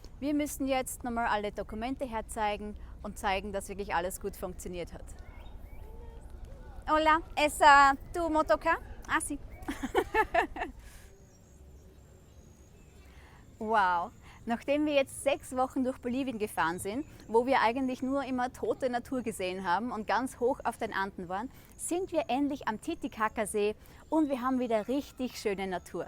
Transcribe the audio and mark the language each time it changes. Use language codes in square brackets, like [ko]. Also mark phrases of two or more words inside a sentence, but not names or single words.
[de] Wir müssen jetzt nochmal alle Dokumente herzeigen und zeigen, dass wirklich alles gut funktioniert hat. [es] Hola, ¿es tu motocar? Ah, sí. Wow. [de] Nachdem wir jetzt 6 Wochen durch Bolivien gefahren sind, wo wir eigentlich nur immer tote Natur gesehen haben und ganz hoch auf den Anden waren, sind wir endlich am Titicaca-See und wir haben wieder richtig schöne Natur.